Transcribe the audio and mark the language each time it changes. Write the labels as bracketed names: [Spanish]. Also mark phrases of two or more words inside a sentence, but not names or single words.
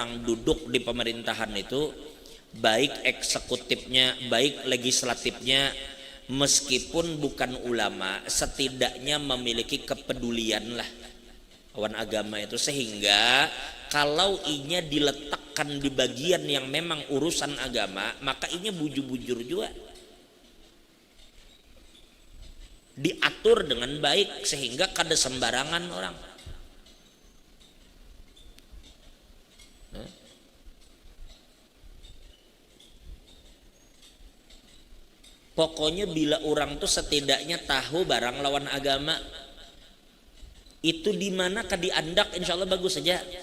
[Indonesian] nang duduk di pemerintahan itu, baik eksekutifnya, baik legislatifnya, meskipun bukan ulama, setidaknya memiliki kepedulian lah awan agama itu, sehingga kalau inya diletakkan di bagian yang memang urusan agama, [Banjar] maka inya bujur-bujur juga diatur dengan baik sehingga kada sembarangan orang. Pokoknya bila orang tuh setidaknya tahu barang lawan agama itu di mana kadi andak, insya Allah bagus saja.